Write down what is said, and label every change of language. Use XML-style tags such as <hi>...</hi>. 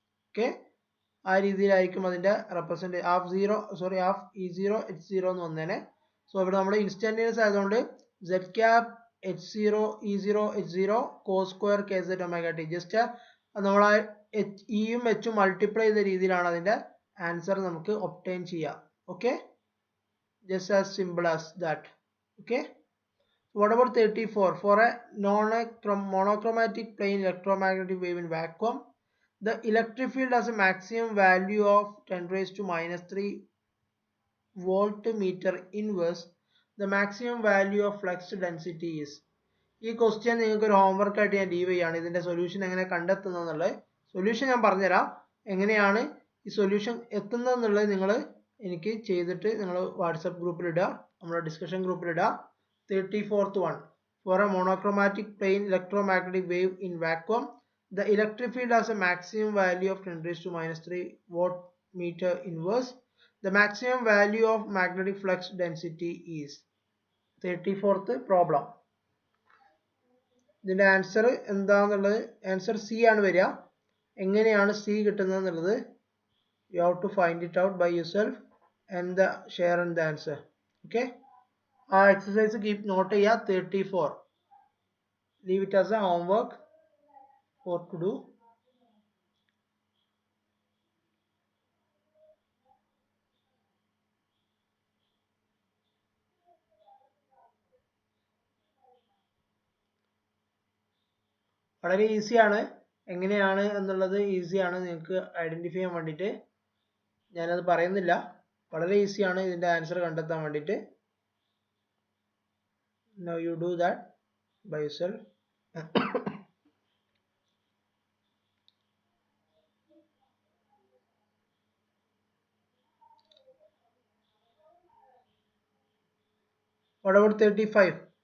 <ml>Okay, ആ രീതിയിലായിരിക്കും അതിന്റെ റെപ്രസെന്റ് ഹാഫ് E0 H0 എന്ന് വന്നേനെ. സോ ഇവിടെ നമ്മൾ ഇൻസ്റ്റന്റേനിയസ് ആയതുകൊണ്ട് Z cap H0 E0 H0 cos square kz omega t just നമ്മൾ ഇയും എച്ചും മൾട്ടിപ്ലൈ ചെയ്ത രീതിയിലാണ് അതിന്റെ ആൻസർ നമുക്ക് ഒബ്റ്റെയിൻ ചെയ്യാം.</ml> <en>Okay, just as simple as that. Okay, what about 34? For a monochromatic plane electromagnetic wave in vacuum, the electric field has a maximum value of 10 raised to minus 3 volt-meter inverse. The maximum value of flux density is.</en> <ml>ഈ question നിങ്ങൾക്ക് ഒരു homework ആയിട്ട് ഞാൻ leave ചെയ്യാണ്. ഇതിന്റെ solution എങ്ങനെ കണ്ടെത്തുന്നത് solution ഞാൻ പറഞ്ഞുതരാം. എങ്ങനെയാണ് ഈ സൊല്യൂഷൻ എത്തുന്നതെന്നുള്ളത് നിങ്ങൾ എനിക്ക് ചെയ്തിട്ട് നിങ്ങൾ വാട്സപ്പ് ഗ്രൂപ്പിൽ ഇടുക, നമ്മുടെ ഡിസ്കഷൻ ഗ്രൂപ്പിൽ ഇടുക.</ml> <en>34th one. For a monochromatic plane electromagnetic wave in vacuum, the electric field has a maximum value of 10 raised to minus 3 watt-meter inverse. The maximum value of magnetic flux density is. 34th problem.</en> <ml>ഇതിന്റെ answer എന്താണെന്നുള്ളത് answer C ആണ് വരിക. എങ്ങനെയാണ് C കിട്ടുന്നത് എന്നുള്ളത്</ml> <en>you have to find it out by yourself and share in the answer.</en> <ml>Okay, ആ exercise keep not ചെയ്യുക.</ml> <en>34 leave it as a homework for to do.</en> <ml>വളരെ ഈസിയാണ്. എങ്ങനെയാണ് എന്നുള്ളത് ഈസിയാണ്, നിങ്ങൾക്ക് ഐഡന്റിഫൈ ചെയ്യാൻ വേണ്ടിയിട്ട് ഞാനത് പറയുന്നില്ല. വളരെ ഈസിയാണ് ഇതിന്റെ ആൻസർ കണ്ടെത്താൻ വേണ്ടിയിട്ട്.</ml> <en>Now you do that by yourself. What about 35?</en>